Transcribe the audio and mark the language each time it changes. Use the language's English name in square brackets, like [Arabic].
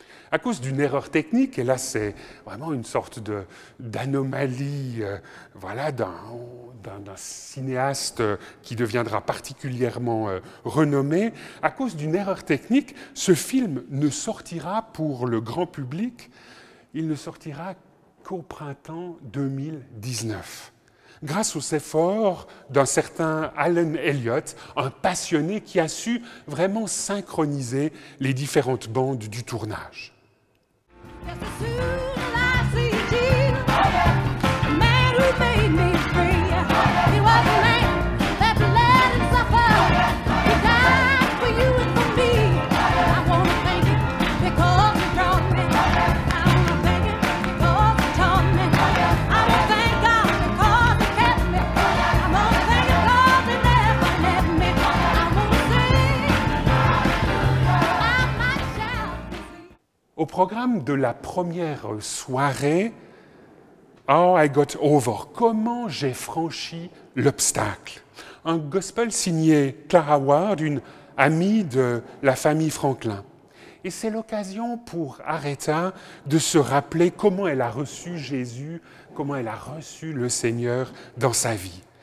[French] À cause d'une erreur technique, et là c'est vraiment une sorte d'anomalie voilà, d'un cinéaste qui deviendra particulièrement renommé, à cause d'une erreur technique, ce film ne sortira pour le grand public, il ne sortira qu'au printemps 2019. Grâce aux efforts d'un certain Alan Elliott, un passionné qui a su vraiment synchroniser les différentes bandes du tournage. [English] Just as soon as I see Jesus, the man who made me free, he was a man that let him suffer. He died for you and for me. I want to thank him because he brought me. I want to thank him because he taught me. I want to thank God because he kept me. I want to thank him because he never left me. I want to sing, I might shout. [French] Au programme de la première soirée, How I Got Over, comment j'ai franchi l'obstacle. Un gospel signé Clara Ward, une amie de la famille Franklin. Et c'est l'occasion pour Aretha de se rappeler comment elle a reçu Jésus, comment elle a reçu le Seigneur dans sa vie.